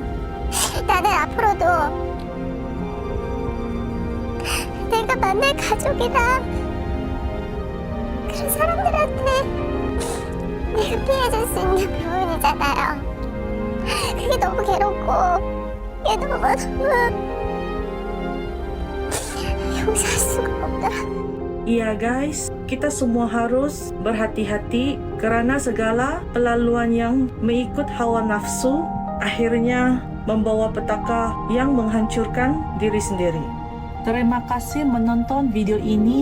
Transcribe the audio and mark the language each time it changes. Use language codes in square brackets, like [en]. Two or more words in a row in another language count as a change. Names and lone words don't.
[ko] 나는 앞으로도 내가 만날 가족이나 그런 사람들한테 내가 피해줄 수 있는 부분이잖아요. 그게 너무 괴롭고 그게 너무 용서할 수가 없더라. [ms] Iya guys, kita semua harus berhati-hati kerana segala pelaluan yang mengikut hawa nafsu akhirnya membawa petaka yang menghancurkan diri sendiri. Terima kasih menonton video ini.